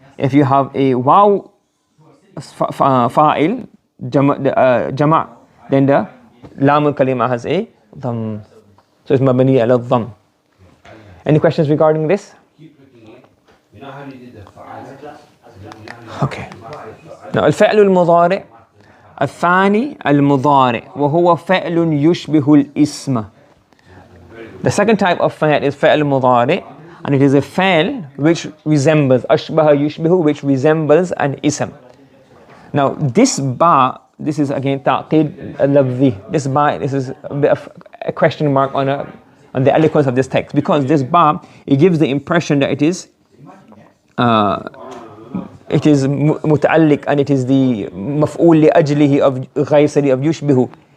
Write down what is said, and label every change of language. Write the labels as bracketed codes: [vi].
[en] If you have a waw fa'il, jama', then the lam al-kalima has a dham. So it's mabni ala dham. Any questions regarding this? You know how you did the fa'ala? Okay. [ar] Now الفعل المضارع الثاني المضارع وهو فعل يشبه الاسم. [en] The second type of فعل is فعل مضارع, and it is a فعل which resembles [ar] أشبه يشبه, [en] which resembles an ism. Now this ba, this is again [ar] تعقيد لفظي. [en] This ba, this is a bit of a question mark on the eloquence of this text, because this ba, it gives the impression that it is متعلق, and it is the مفعول لأجله of غيسري of يشبه.